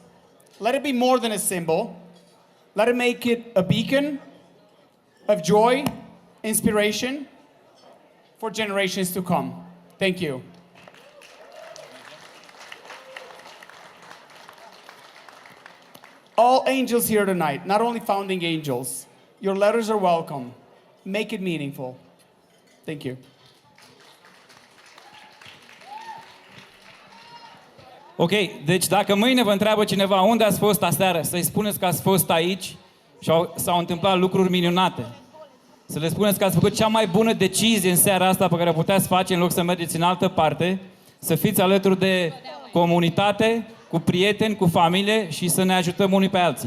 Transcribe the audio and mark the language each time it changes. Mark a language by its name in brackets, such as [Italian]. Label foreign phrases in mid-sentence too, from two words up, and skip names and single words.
[English] Let it be more than a symbol. Let it make it a beacon of joy, inspiration for generations to come. Thank you. All angels here tonight, not only founding angels, your letters are welcome. Make it meaningful. Thank you. [Romanian] Ok, deci dacă mâine vă întreabă cineva unde ați fost aseară, să-i spuneți că ați fost aici și s-au întâmplat lucruri minunate. Să le spuneți că ați făcut cea mai bună decizie în seara asta pe care o puteți face în loc să mergeți în altă parte, să fiți alături de comunitate, cu prieteni, cu familie și să ne ajutăm unii pe alții.